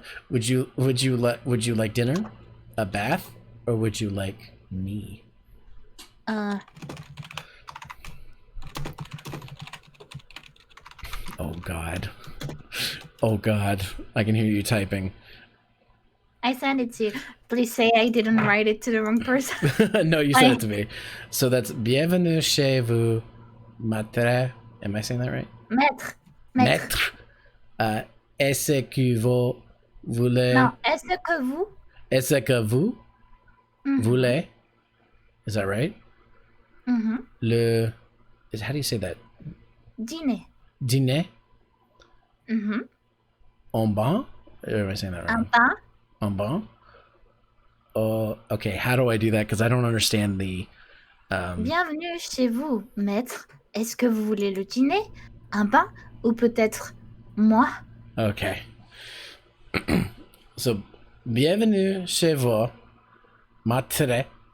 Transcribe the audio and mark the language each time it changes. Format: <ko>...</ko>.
<en>Would you like dinner, a bath, or would you like me? Oh God. Oh God. I can hear you typing. I sent it to you. Please say I didn't write it to the wrong person. No, you sent it to me. So that's</en> <fr>bienvenue chez vous, maître.</fr> <en>Am I saying that right?</en> <fr>Maître. Maître. Est-ce que vous voulez... Non, est-ce que vous... Est-ce que vous voulez...</fr> <en>Is that right? Mm-hmm. How do you say that?</en> <fr>Dîner. Dîner? Mm-hmm. En bon?</fr> <en>Or am I saying that right?</en> <fr>Un pain. En bon?</fr> <en>Okay, how do I do that? Because I don't understand the...</en> <fr>Bienvenue chez vous, maître. Est-ce que vous voulez le dîner, un pain, ou peut-être moi?</fr> <en>Okay. So,</en> <fr>bienvenue chez vous, maître.</fr>